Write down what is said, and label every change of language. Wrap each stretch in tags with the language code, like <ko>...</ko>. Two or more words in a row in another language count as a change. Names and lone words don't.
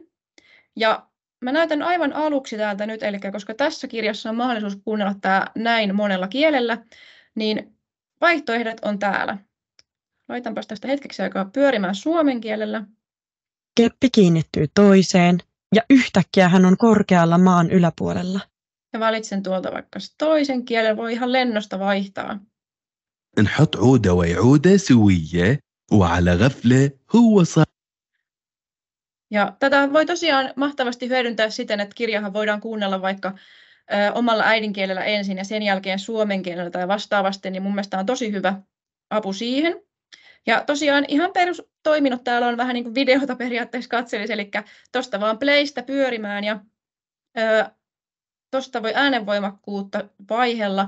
<fi>Ja mä näytän aivan aluksi täältä nyt, eli koska tässä kirjassa on mahdollisuus kuunnella tämä näin monella kielellä, niin vaihtoehdot on täällä. Laitanpas tästä hetkeksi aikaa pyörimään suomen kielellä. Keppi kiinnittyy toiseen ja yhtäkkiä hän on korkealla maan yläpuolella. Ja valitsen tuolta vaikka toisen kielen, voi ihan lennosta vaihtaa.</fi> <ar>نحط عودة وعودة سوية وعلى غفلة هو صار.</ar> <fi>Ja tätä voi tosiaan mahtavasti hyödyntää siten, että kirjahan voidaan kuunnella vaikka omalla äidinkielellä ensin ja sen jälkeen suomen kielellä tai vastaavasti, niin mun mielestä on tosi hyvä apu siihen. Ja tosiaan ihan perustoiminnot täällä on vähän niin kuin videota periaatteessa katselisi, eli tuosta vaan playstä pyörimään ja tuosta voi äänenvoimakkuutta vaihella.</fi>